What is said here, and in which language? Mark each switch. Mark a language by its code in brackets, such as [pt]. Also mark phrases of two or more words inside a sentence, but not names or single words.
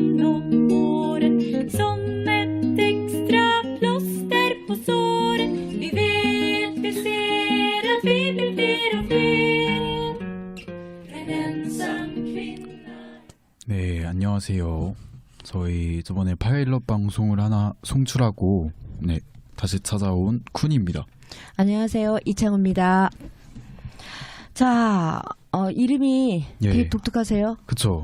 [sv] om åren. Som ett extra plåster på såren. Vi vet, vi ser att vi blir fler och fler. En ensam kvinna. [ko] 네, 안녕하세요. 저희 저번에 파일럿 방송을 하나 송출하고 다시 찾아온 쿤입니다. 안녕하세요. 이창호입니다. 자, 이름이 되게 독특하세요? 그쵸.